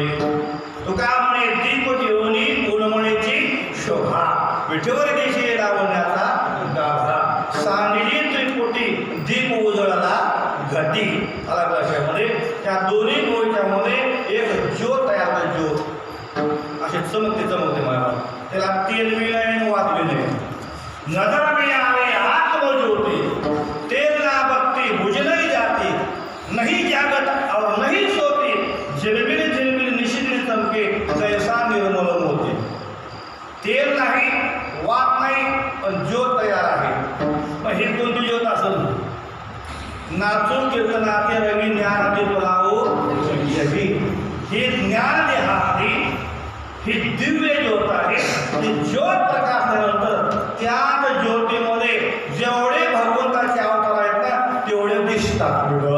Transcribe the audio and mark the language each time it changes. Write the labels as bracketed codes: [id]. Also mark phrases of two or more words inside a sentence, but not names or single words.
[mr] तुका म्हणे दीप घेऊनी उन्मणीची शोभा विठेवर देशी लावण्याचा गाभा. सांगली त्रिपुटी दीप उजळला घटी. अलग लक्षामध्ये त्या दोन्ही गोष्टीमध्ये एक ज्योत तयार होते. ज्योत असे चमकते मला. त्याला तेल बी नाही वाद बी नाही. [hi] नजर में आवे आत्मज्योति तेल ना बत्ती बुझ नहीं जाती नहीं जागत और नहीं सोती झिलमिल झिलमिल निशिदिन चमके जैसा निर्मल मोती. [mr] तेल नाही वाद नाही पण ज्योत तयार आहे. पण ही कोणती ज्योत असेल. नाचून कीर्तनाचे रवी ज्ञानाचे बोलावो ही ज्ञान देहाची ही दिव्य ज्योत आहे. ही ज्योत प्रकाशल्यानंतर त्याच ज्योतीमध्ये जेवढे भगवंताचे अवतार आहेत ना तेवढे दिसतात.